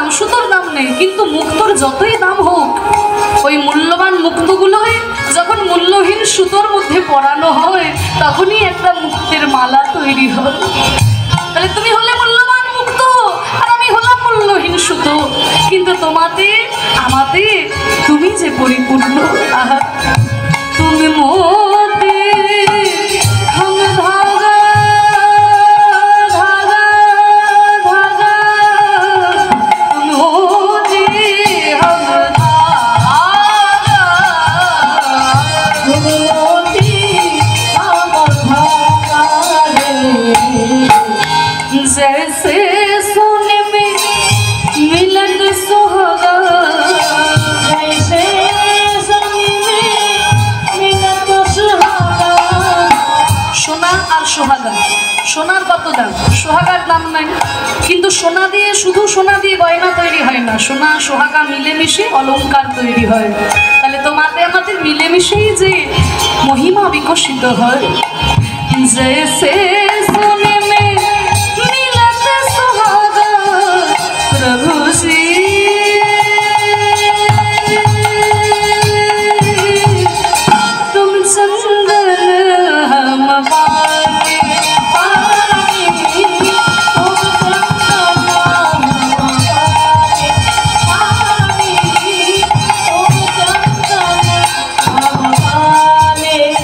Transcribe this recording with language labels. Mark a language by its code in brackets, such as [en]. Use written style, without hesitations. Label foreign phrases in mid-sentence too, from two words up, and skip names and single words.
[bn] সুতোর দাম নেই, কিন্তু মুক্তোর যতই দাম হোক, ওই মূল্যবান মুক্তগুলোই যখন মূল্যহীন সুতোর মধ্যে পরানো হয় তখনই একটা মুক্তের মালা তৈরি হয়। তাহলে তুমি হলে মূল্যবান মুক্ত আর আমি হলাম মূল্যহীন সুতো, কিন্তু তোমাতে আমাতে তুমি যে পরিপূর্ণ। আহা, তুমি মোতে [hi] हम धागा धागा धागा, मोते हम धागा, मोते हम धागा रे। जैसे सोने में मिलन सुहागा, जैसे सोने में मिलन सुहागा। [bn] সোনা আর সোহাগা, সোনার কত দাম? সোহাগার দাম নাই, কিন্তু সোনা দিয়ে শুধু সোনা দিয়ে গয়না তৈরি হয় না, সোনা সোহাগা মিলেমিশে অলংকার তৈরি হয়। তাহলে তোমাতে আমাদের মিলেমিশেই যে মহিমা বিকশিত হয়। [hi] जैसे सोने में मिलत सुहागा, प्रभु जी तुम चंदन हम पानी पानी, तुम चंदन हम पानी पानी, तुम चंदन हम पानी।